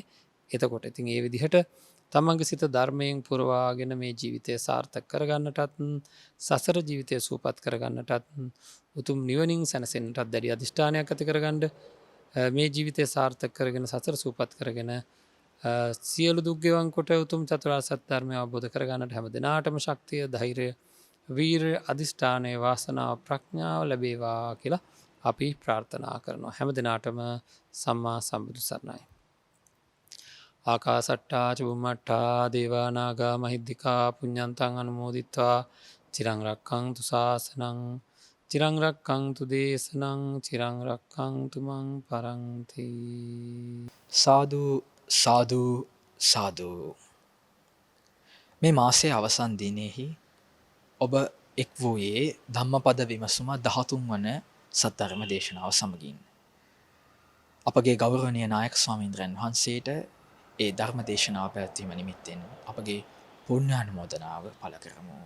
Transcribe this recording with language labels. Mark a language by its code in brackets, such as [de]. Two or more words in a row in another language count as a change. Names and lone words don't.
[si] එතකොට ඉතින් ඒ විදිහට තමන්ගේ සිත ධර්මයෙන් පුරවාගෙන මේ ජීවිතය සාර්ථක කරගන්නටත් සසර ජීවිතය සූපත් කරගන්නටත් උතුම් නිවනින් සැනසෙන්නටත් දැඩි අධිෂ්ඨානයක් ඇති කරගන්න මේ ජීවිතය සාර්ථක කරගෙන සසර සූපත් කරගෙන සියලු දුක් ගෙවන් කොට උතුම් චතුරාර්ය සත්‍ය ධර්මය අවබෝධ කරගන්නට හැම දිනාටම ශක්තිය, ධෛර්යය, වීරිය, අධිෂ්ඨානය, වාසනාව, ප්‍රඥාව ලැබේවා කියලා අපි ප්‍රාර්ථනා කරනවා. හැම දිනාටම සම්මා සම්බුදු සරණයි. [pi] ආකාසට්ටා චුම්මට්ටා දේවා නාග මහිද්దికා පුඤ්ඤන්තං අනුමෝදිත්වා චිරං රක්ඛන්තු ශාසනං චිරං රක්ඛන්තු දේශනං චිරං රක්ඛන්තු මං පරන්ති. [si] සාදු සාදු සාදු. මේ මාසයේ අවසන් දිනෙහි ඔබ එක් වූයේ ධම්මපද විමසුම 13 වන සද්ධර්ම දේශනාව සමගින්. අපගේ ගෞරවනීය නායක ස්වාමීන්ද්‍රයන් වහන්සේට ඒ ධර්ම දේශනාව පැවැත්වීම නිමිත්තෙන් අපගේ පුණ්‍යානුමෝදනාව පළ කරමු.